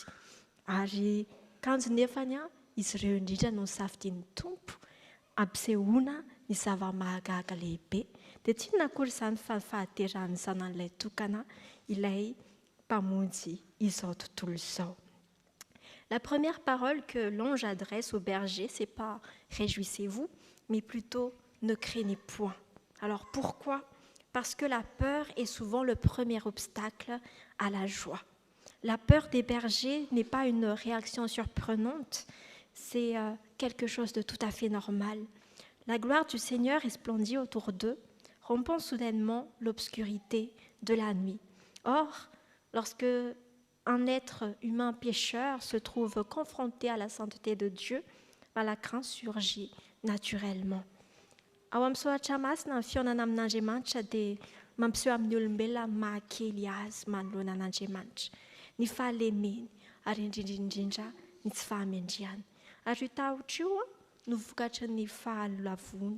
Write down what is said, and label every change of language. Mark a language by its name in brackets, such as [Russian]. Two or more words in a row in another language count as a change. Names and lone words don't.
[Malagasy] Ary kanjo nefany izy ireo indrindra no nisafidian'ny tompo ampisehoana ny zava-mahagaga lehibe. Dia tsy inona akory izany fa ny fahaterahan'ny zanan'ilay tokana, ilay mpamonjy izao tontolo izao. [French] La première parole que l'ange adresse au berger, c'est pas « réjouissez-vous », mais plutôt « ne craignez point ». Alors pourquoi ? Parce que la peur est souvent le premier obstacle à la joie. La peur des bergers n'est pas une réaction surprenante, c'est quelque chose de tout à fait normal. La gloire du Seigneur resplendit autour d'eux, rompant soudainement l'obscurité de la nuit. Or, lorsque un être humain pécheur se trouve confronté à la sainteté de Dieu, la crainte surgit naturellement. [Malagasy] Ao amin'ny soratra masina ny fionana amin'Andriamanitra dia mampiseho amin'ny olombelona mahakely azy manoloana an'Andriamanitra, ny fahalemeny ary indrindrindrindra ny tsy fahamendriana. Ary io tahotra io no vokatry ny fahalavona.